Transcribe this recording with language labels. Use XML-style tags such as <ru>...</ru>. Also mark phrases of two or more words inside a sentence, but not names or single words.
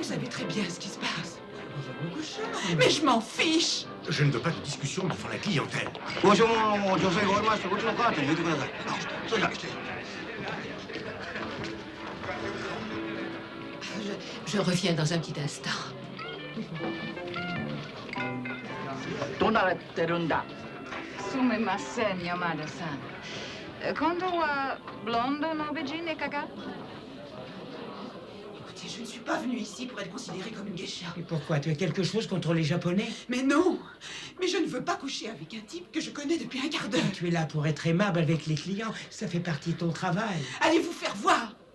<fr>Vous savez très bien ce qui se passe. Mais je m'en fiche. Je ne veux pas de discussion devant la clientèle. Je reviens dans un petit instant.</fr> <ja>どうなってるんだ。すみません、山田さん。今度はブロンドの美人いかが？</ja> <fr>Écoutez, je ne suis pas venue ici pour être considérée comme une geisha. Et pourquoi? Tu as quelque chose contre les Japonais? Mais non. Mais je ne veux pas coucher avec un type que je connais depuis un quart d'heure. Tu es là pour être aimable avec les clients. Ça fait partie de ton travail. Allez vous faire voir.</fr>